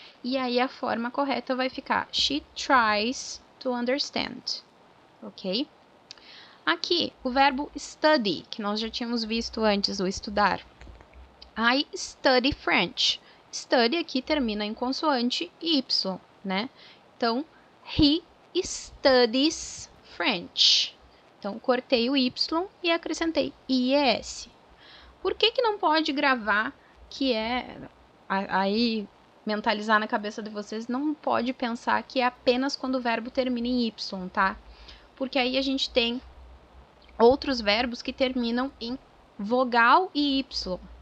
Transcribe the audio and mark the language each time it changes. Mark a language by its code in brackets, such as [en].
[pt] E aí a forma correta vai ficar [en] she tries to understand, [pt] ok? Aqui, o verbo study, que nós já tínhamos visto antes, o estudar. [en] I study French. [pt] Study aqui termina em consoante Y, né? [en] Então, he studies French. [pt] Então, cortei o Y e acrescentei IES. Por que não pode gravar que aí mentalizar na cabeça de vocês, não pode pensar que é apenas quando o verbo termina em Y, tá? Porque aí a gente tem outros verbos que terminam em vogal e Y.